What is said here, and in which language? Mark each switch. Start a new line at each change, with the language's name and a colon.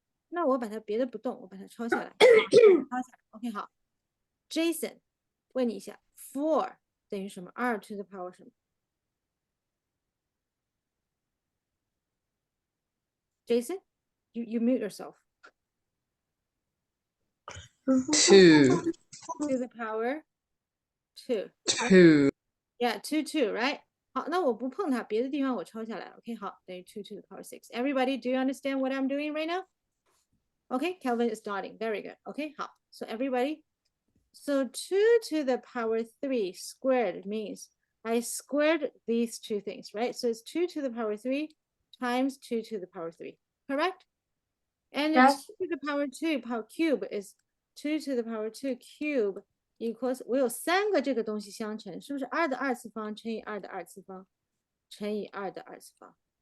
Chinese: 那我把它别的不动，我把它抄下来。抄下来 OK， 好。 Jason， 问你一下 ，4 等于什么？ 2 to the power 什么 ？Jason， you mute yourself.
English: 2. To the power 2. 2. Yeah, 2, right?
Chinese: 好，那我不碰它，别的地方我抄下来。
English: OK，好，等于2 to the power 6. Everybody, do you understand what I'm doing right now? Okay, Kelvin is nodding. Very good. Okay, 好.So everybody, so 2 to the power 3 squared means I squared these two things, right? So it's 2 to the power 3 times 2 to the power 3, correct? And Yes. 2 to the power 2 power cube is 2 to the power 2 cube equals 我有3个这个东西相乘，是不是2的2次方乘以2的2次方乘以2的2次方